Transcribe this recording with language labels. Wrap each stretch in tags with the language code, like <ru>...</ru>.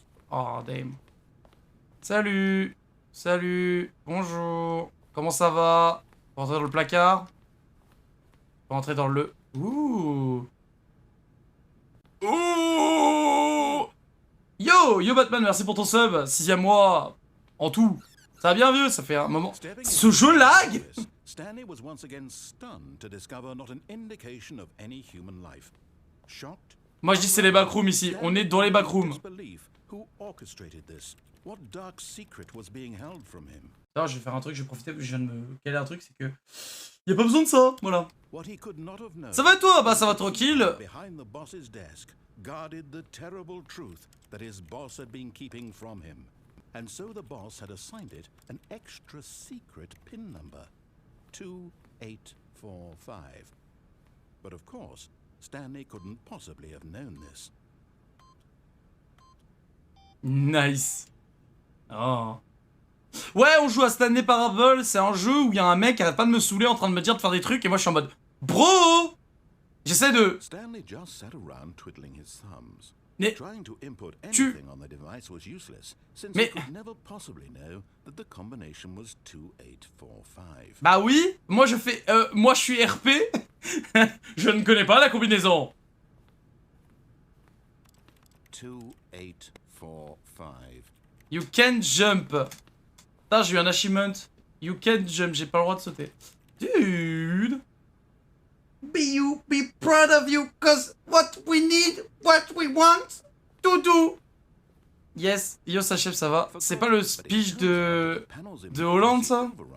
<en>Oh, damn.</en> <fr>Salut. Salut. Bonjour. Comment ça va? On va rentrer dans le placard. On va rentrer dans le... Ouh. Ouh. Yo Batman, merci pour ton sub. 6e mois. En tout. Ça va bien, vieux, ça fait un moment. Ce jeu lag.</fr> <en>Stanley was once again stunned to discover not an indication of any human life. Shocked?</en> <fr>Moi je dis c'est les backrooms ici. On est dans les backrooms.</fr> <en>Who orchestrated this? What dark secret was being held from him?</en> <fr>Alors je vais faire un truc, je vais profiter parce que je viens de me caler un truc, c'est que y a pas besoin de ça, voilà. Ça va et toi? Bah ça va tranquille.</fr> <en>Behind the boss's desk guarded the terrible truth that his boss had been keeping from him. And so the boss had assigned it an extra secret pin number. 2845. But of course, Stanley couldn't possibly have known this. Nice. Oh.</en> <fr>Ouais, on joue à Stanley Parable, c'est un jeu où il y a un mec qui arrête pas de me saouler en train de me dire de faire des trucs et moi je suis en mode bro. J'essaie de...</fr> <en>Stanley just sat around twiddling his thumbs.</en> <fr>Mais</fr> <en>Trying to input anything on the device was useless, since he could never possibly know that the combination was 2845.</en> <fr>Bah oui, moi je fais... moi je suis RP. Je ne connais pas la combinaison. 2845.</fr> <en>You can't jump.</en> <fr>Putain, j'ai eu un achievement.</fr> <en>You can't jump,</en> <fr>j'ai pas le droit de sauter.</fr> <en>Dude. Be proud of you, cause what we need, what we want to do.</en> <fr>Yes, yo Sachef, ça va. C'est pas le speech de Hollande, ça?</fr>